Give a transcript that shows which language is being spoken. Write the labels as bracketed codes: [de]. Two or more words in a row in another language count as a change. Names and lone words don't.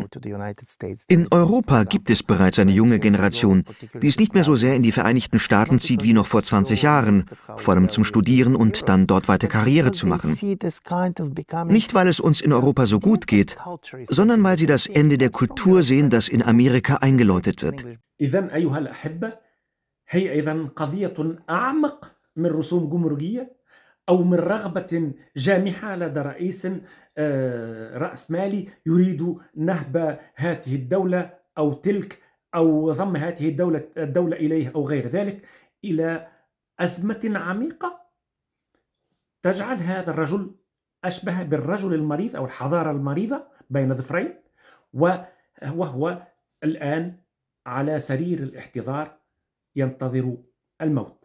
[de] In Europa gibt es bereits eine junge Generation, die es nicht mehr so sehr in die Vereinigten Staaten zieht wie noch vor 20 Jahren, vor allem zum Studieren und dann dort weiter Karriere zu machen. Nicht, weil es uns in Europa so gut geht, sondern weil sie das Ende der Kultur sehen, das in Amerika eingeläutet wird. [ar] إذن أيها الأحبة، هي أيضا قضية أعمق من رسوم جمركية أو من رغبة جامحة لدى رئيس رأسمالي يريد نهب هذه الدولة أو تلك، أو ضم هذه الدولة إليه أو غير ذلك، إلى أزمة عميقة تجعل هذا الرجل أشبه بالرجل المريض أو الحضارة المريضة بين ظفرين، وهو الآن على سرير الاحتضار ينتظر الموت.